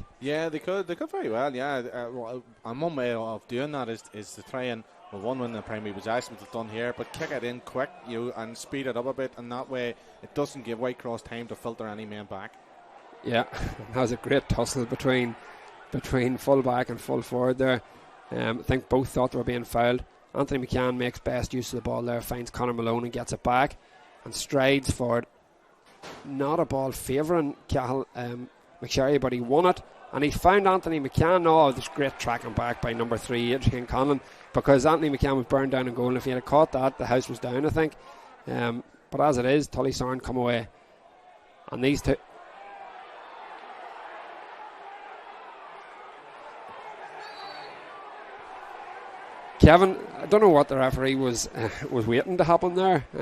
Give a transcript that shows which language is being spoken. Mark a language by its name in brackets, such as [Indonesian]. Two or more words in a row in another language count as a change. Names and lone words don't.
[English] Yeah, they could very well. Yeah, and one way of doing that is to try and one win the primary possession, which is done here, but kick it in quick, and speed it up a bit, and that way it doesn't give Whitecross time to filter any men back. Yeah, that was a great tussle between full back and full forward there. I think both thought they were being fouled. Anthony McCann makes best use of the ball there, finds Conor Malone and gets it back and strides forward. Not a ball favouring Cahill McSherry, but he won it and he found Anthony McCann. Oh, this great tracking back by number 3, Adrian Conlon, because Anthony McCann was burned down in goal, and if he had caught that, the house was down, I think. But as it is, Tullysarn come away, and these two. Kevin, I don't know what the referee was waiting to happen there.